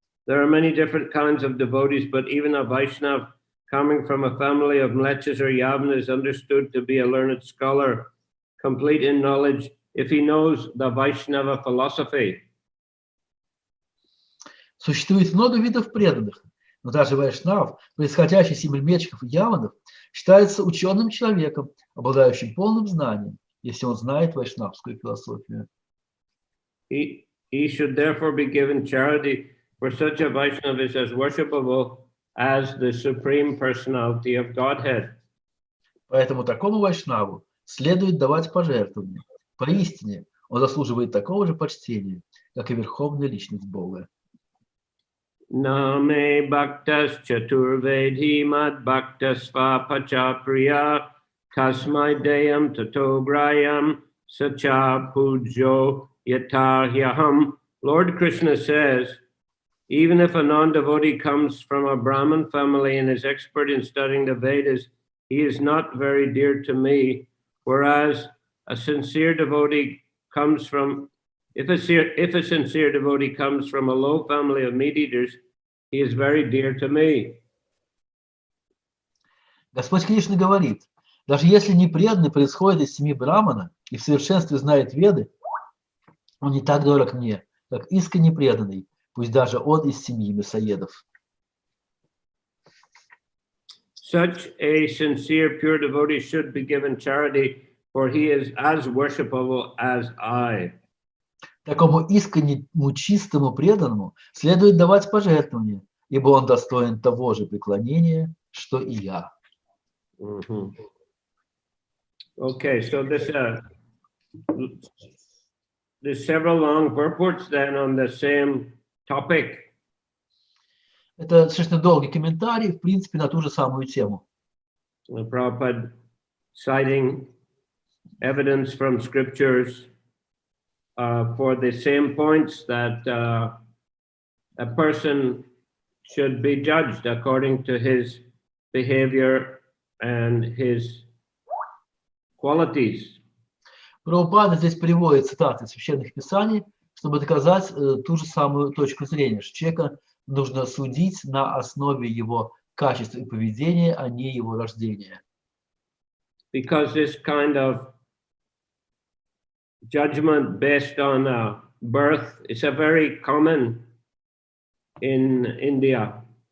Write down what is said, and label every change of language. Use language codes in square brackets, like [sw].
[en] There are many different kinds of devotees, but even a Vaishnav coming from a family of Mlechas or Yavanas is understood to be a learned scholar, complete in knowledge if he knows the Vaishnava philosophy. [ru] Существует много видов преданных, но даже Вайшнав, происходящий из млечков и яванов, считается ученым человеком, обладающим полным знанием, если он знает вайшнавскую философию. [en] He should therefore be given charity, for such a Vaishnava is as worshipable as the Supreme Personality of Godhead. [ru] Поэтому такому вайшнаву следует давать пожертвования. Поистине, он заслуживает такого же почтения, как и Верховная Личность Бога. [sa] Name bhaktas chaturvedhi mad bhaktas vapacha priya tasmai deyam tatograyam sacha pujo yatahyaham. [en] Lord Krishna says, even if a non-devotee comes from a Brahmin family and is expert in studying the Vedas, he is not very dear to me, whereas a sincere devotee comes from If a sincere devotee comes from a low family of meat-eaters, he is very dear to me. [ru] Господь Кришна говорит, даже если непреданный происходит из семьи Брамана и в совершенстве знает Веды, он не так дорог мне, как искренне преданный, пусть даже он из семьи мясоедов. [en] Such a sincere, pure devotee should be given charity, for he is as worshipable as I. [ru] Такому искреннему, чистому, преданному следует давать пожертвования, ибо он достоин того же преклонения, что и я. [en] Okay, so there's several long purports then on the same topic. [ru] Это достаточно долгий комментарий, в принципе, на ту же самую тему. [en] Prabhupada citing evidence from scriptures. for the same points that a person should be judged according to his behavior and his qualities. [ru] Прабхупада здесь приводит цитаты из священных писаний, чтобы доказать ту же самую точку зрения, что человека нужно судить на основе его качеств и поведения, а не его рождения. [en] Because this kind of judgment based on birth is a very common in India.